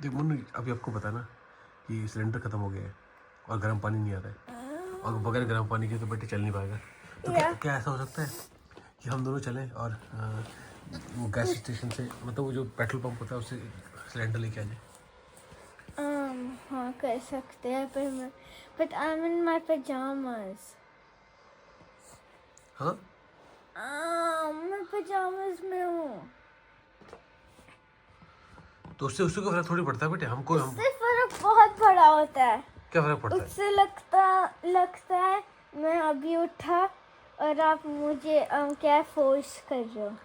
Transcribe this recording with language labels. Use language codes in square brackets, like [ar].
[hi] देख मुन्नू, अभी आपको पता ना कि सिलेंडर ख़त्म हो गया है और गर्म पानी नहीं आ रहा है, और बगैर गर्म पानी के तो बेटे चल नहीं पाएगा। तो क्या ऐसा हो सकता है कि हम दोनों चलें और वो गैस स्टेशन से, मतलब वो जो पेट्रोल पंप होता है उससे सिलेंडर लेके आ जाए? हाँ कर सकते हैं, [en] but I'm in my pajamas. [hi] हाँ, मैं pajamas में हूँ। तो उससे उससे कोई फर्क थोड़ी पड़ता है बेटे, हमको हम उससे फर्क बहुत बड़ा होता है। क्या फ़र्क पड़ता है? उससे लगता है मैं अभी उठा और आप मुझे क्या फोर्स कर रहे हो।